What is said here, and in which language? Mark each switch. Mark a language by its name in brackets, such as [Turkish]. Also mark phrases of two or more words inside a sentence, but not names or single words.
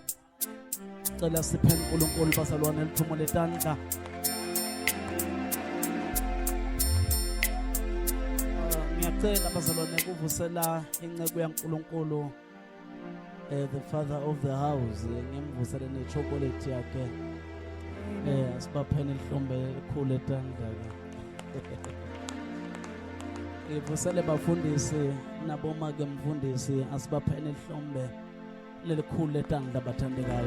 [Zulu] Cela siphe uNkulunkulu bazalwane lithumo letandla. Ngiyacela bazalwane kuvusela inceke yaNkulunkulu, [English] the father of the house, [Zulu] ngimvusele nechocolate yakhe. Asibapheni ihlombe elikhulu etandla ke. Ngivusele bafundisi naboma-ke mfundisi, asibapheni ihlombe lelikhulu etandla bathandekayo.